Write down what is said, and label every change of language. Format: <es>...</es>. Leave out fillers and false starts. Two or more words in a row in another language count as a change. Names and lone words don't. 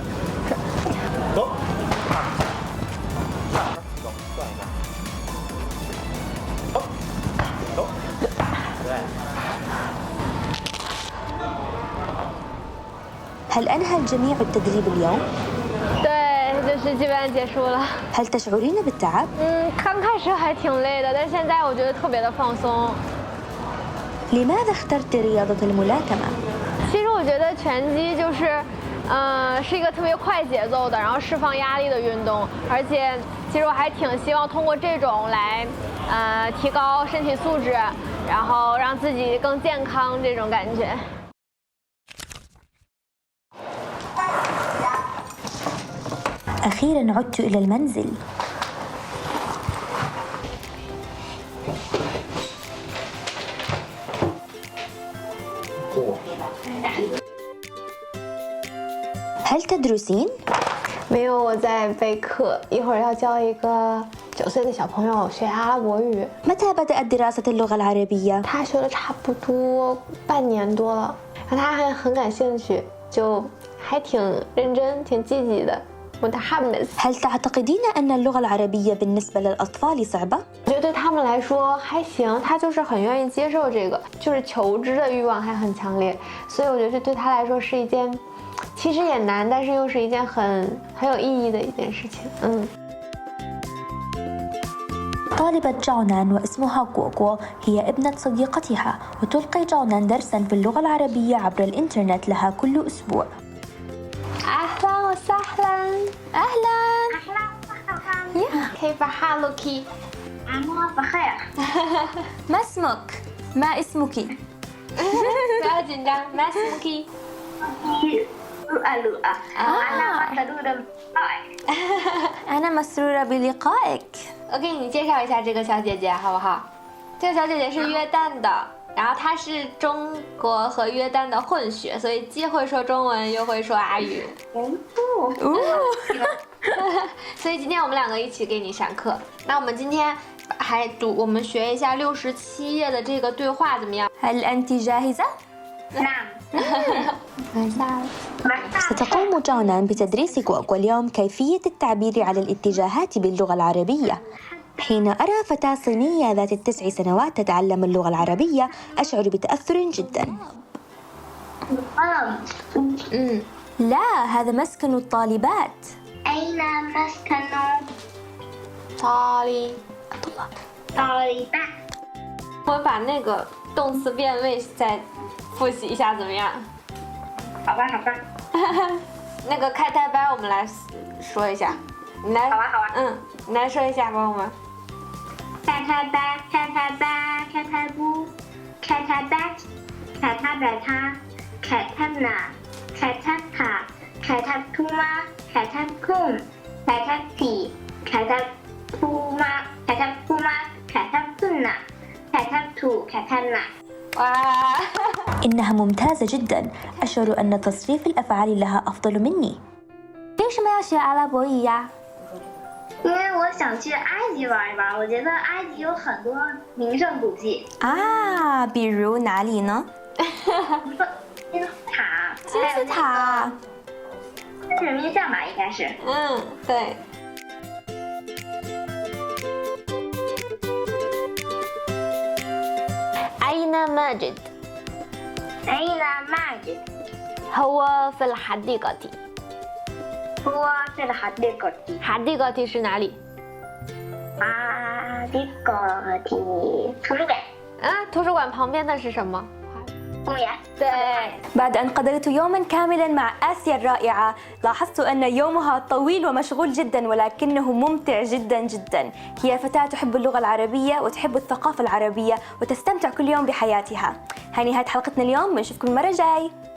<zh>走。</zh> <ar>هل أنهى الجميع التدريب اليوم؟</ar> <zh>对，就是基本上结束了。</zh> <ar>هل تشعرين بالتعب؟</ar> <zh>刚开始还挺累的，但是现在我觉得特别的放松。</zh> <ar>لماذا اخترت رياضة الملاكمة؟</ar> <zh>其实我觉得拳击就是，是一个特别快节奏的，然后释放压力的运动，而且其实我还挺希望通过这种来，提高身体素质，然后让自己更健康这种感觉。</zh> <ar>أخيرا عدت إلى المنزل. هل تدرسين؟</ar> <zh>没有，我在备课，一会儿要教一个9岁的小朋友学阿拉伯语。</zh> <ar>متى بدأت دراسة اللغة العربية؟</ar> <zh>他学了差不多半年多了，然后他还很感兴趣，就还挺认真、挺积极的。</zh> <ar>متحمس. هل تعتقدين أن اللغة العربية بالنسبة للأطفال صعبة؟</ar> <zh>我觉得对他们来说还行，他就是很愿意接受这个，就是求知的欲望还很强烈，所以我觉得这对他来说是一件，其实也难，但是又是一件很有意义的一件事情。</zh> <ar>طالبة جاونان واسمها كوكو هي ابنة صديقتها، وتلقي جاونان درسا في اللغة العربية عبر الإنترنت لها كل أسبوع. أهلا وسهلا. أهلا. كيف حالك؟ أنا بخير. ما اسمك؟ ما اسمك؟</ar> <zh>不要紧张，</zh> <ar>ما اسمك؟ أنا مسرورة بلقائك.</ar> <zh>我给你介绍一下这个小姐姐，好不好？这个小姐姐是约旦的，然后她是中国和约旦的混血，所以既会说中文又会说阿语。所以今天我们两个一起给你上课。那我们今天我们学一下67页的这个对话怎么样？</zh> <ar>هل أنت جاهزة؟ ستقوم جانا بتدريس غوغ واليوم كيفية التعبير على الاتجاهات باللغة العربية. حين أرى فتاة صينية ذات 9 سنوات تتعلم اللغة العربية أشعر بتأثر جدا. لا، هذا مسكن الطالبات. أين مسكن طالبات。</ar> <zh>我们把那个动词变位再复习一下，怎么样？好吧，好吧。那个开台班我们来说一下，你来。好啊，好啊。你来说一下，帮我们。开台班，开台班，开台不，开台班，开台班他，开台那，开台他，开台图吗？开台空，开台皮，开台图吗？开台图吗？开台tunna，开台图，开台那。哇！</zh> <ar>إنها ممتازة جدا. أشعر أن تصريف الأفعال لها أفضل مني.</ar> <zh>为什么要学阿拉伯语呀？因为我想去埃及玩一玩，我觉得埃及有很多名胜古迹。啊，比如哪里呢？金字塔，金字塔。人民像吧，应该是。</zh> <ar>对。أين ماجد؟ أين ماجد؟ هو في الحديقة. هو في الحديقة.</ar> <zh>حديقة 是哪里？ حديقة 图书馆。图书馆旁边的是什么？公园。对。</zh> <ar>بعد أن قضيت يوما كاملا مع آسيا الرائعة لاحظت أن يومها طويل ومشغول جدا ولكنه ممتع جدا جدا. هي فتاة تحب اللغة العربية وتحب الثقافة العربية وتستمتع كل يوم بحياتها. هاي نهاية حلقتنا اليوم، بنشوفكم المرة الجاي.</ar>